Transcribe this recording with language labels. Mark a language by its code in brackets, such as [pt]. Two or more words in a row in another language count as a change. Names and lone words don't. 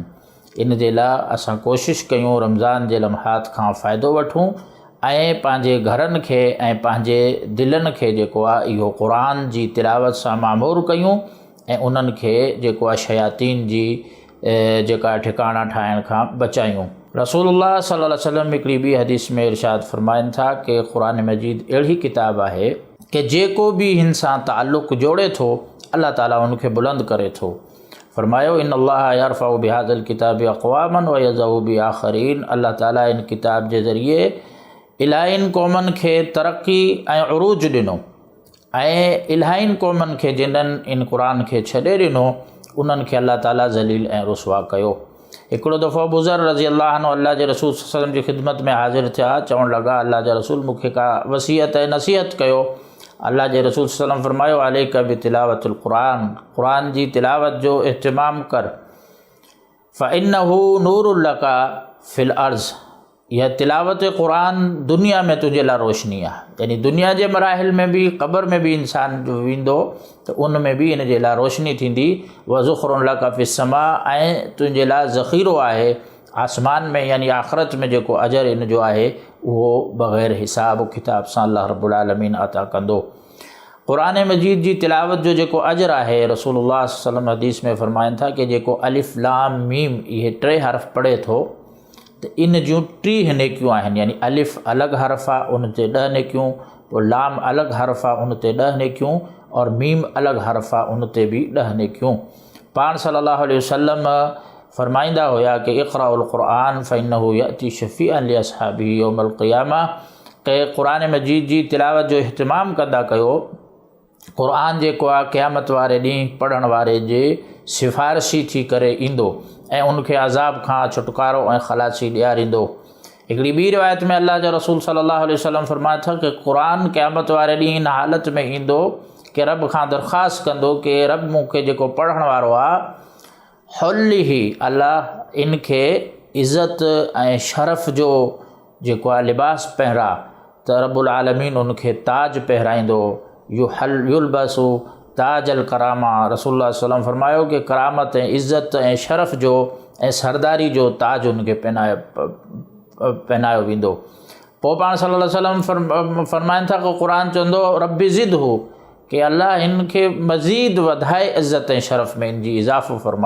[sd] इन जे लाइ असां कोशिशि कयूं रमज़ान जे लम्हात खां फ़ाइदो वठूं ऐं पंहिंजे घरनि खे ऐं पंहिंजे दिलनि खे जेको आहे इहो क़ुरान जी तिलावत सां मामूर कयूं ऐं उन्हनि खे जेको आहे शयातीन जी जेका ठिकाणा ठाहिण खां बचायूं। रसूलुल्लाह [ar] صلى الله عليه وسلم [sd] हिकिड़ी ॿी हदीस में इरशाद फ़रमाइनि था कि क़ुरान मजीद अहिड़ी किताब आहे कि जेको बि हिन सां ताल्लुक़ जोड़े थो अल्लाह ताला उनखे बुलंद करे थो। फ़रमायो [ar] إن الله يرفع بهذا الكتاب أقواما ويضع به آخرين, [sd] अल्लाह ताला इन किताब जे ज़रिए इलाहियुनि क़ौमनि खे तरक़ी ऐं उरूज ॾिनो ऐं इलाहियुनि क़ौमनि खे जिन्हनि इन क़ुरान खे छॾे ॾिनो उन्हनि खे अल्लाह ताला ज़लील ऐं रुसवा कयो। हिकिड़ो दफ़ो बुज़र [ar] رضي الله عنه [sd] अल्लाह जे रसूल [ar] صلى الله عليه وسلم [sd] जी ख़िदमत में हाज़िर थिया। चवणु लॻा, अल्लाह जा रसूल मूंखे का वसीयत ऐं नसीहत कयो। अल्लाह जे रसूल [ar] صلى الله عليه وسلم [sd] फ़रमायो [ar] عليك بتلاوة القرآن, [sd] क़ुरान जी तिलावत जो इहतिमाम कर। [ar] فإنه نور لك في الأرض, [sd] यह तिलावत क़ुरान दुनिया में तुंहिंजे लाइ रोशनी आहे, यानी दुनिया जे मराहिल में बि क़ब्र में बि इंसान जो वेंदो त उन में बि इन जे लाइ रोशनी थींदी। [ar] وذخر لك في السماء, [sd] ऐं तुंहिंजे लाइ ज़ख़ीरो आहे आसमान में, यानी आख़िरत में जेको अजर इन जो आहे उहो बग़ैर हिसाब किताब सां [ar] الله رب العالمين [sd] अता कंदो। क़ुरान मजीद जी तिलावत जो जेको अजर आहे, रसूलुल्लाह [ar] صلى الله عليه وسلم [sd] हदीस में फ़रमाइनि था कि जेको [ar] ألف لام ميم [sd] इहे 3 हर्फ़ पढ़े थो त इन जूं 3 नेकियूं आहिनि, यानी अलिफ़ अलॻि हर्फ़ आहे उन ते 10 नेकियूं, पोइ लाम अलॻि हर्फ़ आहे उन ते 10 नेकियूं, और मीम अलॻि हर्फ़ आहे उन ते बि 10 नेकियूं। पाण [ar] صلى الله عليه وسلم [sd] फ़रमाईंदा हुया कि [ar] اقرءوا القرآن فإنه يأتي شفيعا لأصحابه يوم القيامة, [sd] के क़ुरान मजीद जी तिलावत जो इहतिमाम कंदा कयो। क़ुरान जेको आहे क़यामत वारे ॾींहुं पढ़ण वारे जे सिफ़ारिशी थी करे ईंदो ऐं उनखे अज़ाब खां छुटकारो ऐं ख़लासी ॾियारींदो। हिकिड़ी ॿी रिवायत में अल्लाह जा रसूल [ar] صلى الله عليه وسلم [sd] फ़रमाया था कि क़ुरान क़यामत वारे ॾींहुं इन हालत में ईंदो कि रब खां दरख़्वास्त कंदो कि रब मूंखे जेको पढ़ण वारो आहे हुल्लिही, अल्लाह इनखे इज़त ऐं शरफ़ जो जेको आहे लिबास पहिरां, त [ar] رب العالمين [sd] उनखे ताज पहिराईंदो। [ar] يلبس تاج الكرامة, [sd] रसूलुल्लाह [ar] صلى الله عليه وسلم [sd] फरमायो कि करामत ऐं इज़्ज़त ऐं शरफ़ जो ऐं सरदारी जो ताज उनखे पहनायो वेंदो। पोइ पाण [ar] صلى الله عليه وسلم [sd] फरमाइनि था कि क़ुरान चवंदो [ar] ربي زده [sd] कि अल्लाह हिनखे मज़ीद वधाए इज़्ज़त ऐं शरफ़ में इन जी इज़ाफ़ो फरमा।